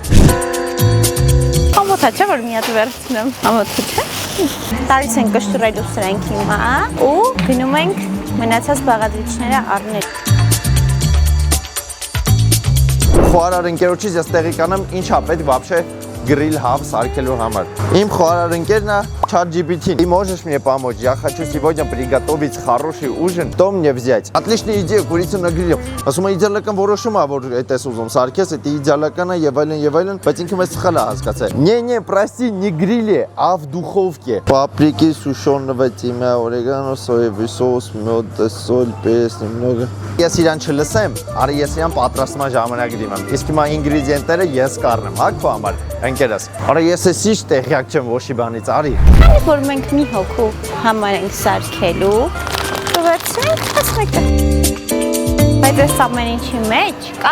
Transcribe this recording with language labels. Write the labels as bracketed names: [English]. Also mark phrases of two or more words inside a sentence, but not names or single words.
[Armenian] Ամոթա չէ, որ մի հատ վերցնեմ, ամոթա չէ։ Տարից ենք կշտուրելու սրանք հիմա ու գնում ենք մնացած բաղադրիչները առնել։ Խոհարար ընկերոջից ես տեղի կանեմ ինչա պետք [Russian] вообще гриль [Armenian] հավ սարքելու համար։ Իմ խոհարար ընկերն է ChatGPT. [Russian] Ты можешь мне помочь? Я хочу сегодня приготовить хороший ужин. Что мне взять? Отличная идея, курицу на гриле. [Armenian] Ասում եմ իդեալական որոշում է, որ այդպես ուզում սարքես, դա իդեալական է եւ այլն, բայց ինքը մեզ սխալ է հասկացել։ [Russian] Не, прости, не гриле, а в духовке. Паприки, сушеного тимя, орегано, соевый соус, мед, соль, перец немного. [Armenian] Ես իրան չլսեմ, արի ես իրան պատրաստման ժամանակ դիմեմ։ Իսկ հիմա ինգրեդիենտները ես կառնեմ, հա քո համար, ընկերս։ Արա ես էսի տեղյակ չեմ ոչի բանից, արի։ Քանի որ մենք մի հոգու համար ենք սարքելու, վերցնենք ասմեկը։ Բայց այս ամեն ինչի մեջ կա